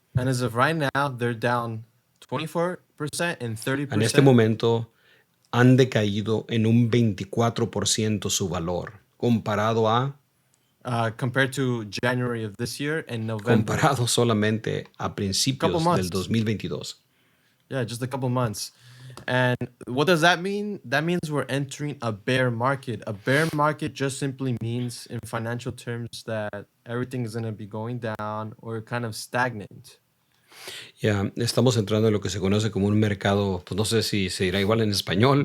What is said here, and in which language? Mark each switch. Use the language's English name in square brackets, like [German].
[English] And as of right now, they're down 24% and 30%. [Spanish] En este momento han decaído en un 24% su valor, comparado a [English] compared to January of this year and November. [Spanish] comparado solamente a principios [English] Couple months. [Spanish] del 2022. [English] Yeah, just a couple months. And what does that mean? That means we're entering a bear market. A bear market just simply means, in financial terms, that everything is going to be going down or kind of stagnant. [Spanish] Ya, estamos entrando en lo que se conoce como un mercado, pues no sé si se dirá igual en español,